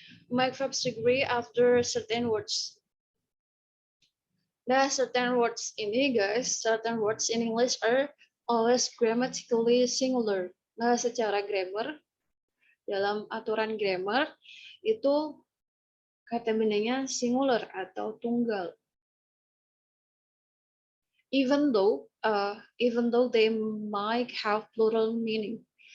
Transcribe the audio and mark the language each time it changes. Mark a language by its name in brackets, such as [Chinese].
[English] Make verbs degree after certain words. Nah, certain words ini, guys, certain words in English are always grammatically singular. [Indonesian] Nah, secara grammar, dalam aturan grammar, itu kata bendanya singular atau tunggal. [English] Even though they might have plural meaning.